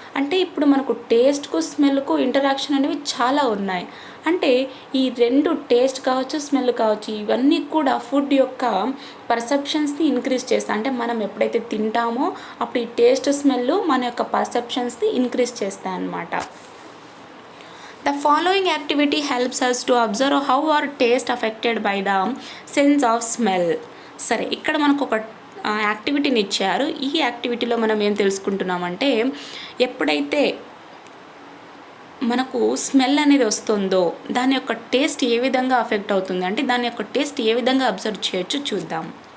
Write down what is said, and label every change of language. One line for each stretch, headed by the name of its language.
Telugu: అంటే ఇప్పుడు మనకు టేస్ట్కు స్మెల్కు ఇంటరాక్షన్ అనేవి చాలా ఉన్నాయి. అంటే ఈ రెండు టేస్ట్ కావచ్చు, స్మెల్ కావచ్చు, ఇవన్నీ కూడా ఫుడ్ యొక్క పర్సెప్షన్స్ని ఇంక్రీజ్ చేస్తాయి. అంటే మనం ఎప్పుడైతే తింటామో అప్పుడు ఈ టేస్ట్ స్మెల్ మన యొక్క పర్సెప్షన్స్ని ఇంక్రీజ్ చేస్తాయి అన్నమాట.
English: The following activity helps us to observe how our taste affected by the sense of smell.
Telugu: సరే, ఇక్కడ మనకు ఒక యాక్టివిటీని ఇచ్చారు. ఈ యాక్టివిటీలో మనం ఏం తెలుసుకుంటున్నామంటే ఎప్పుడైతే మనకు స్మెల్ అనేది వస్తుందో దాని యొక్క టేస్ట్ ఏ విధంగా అఫెక్ట్ అవుతుంది, అంటే దాని యొక్క టేస్ట్ ఏ విధంగా అబ్జర్వ్ చేయొచ్చు చూద్దాం.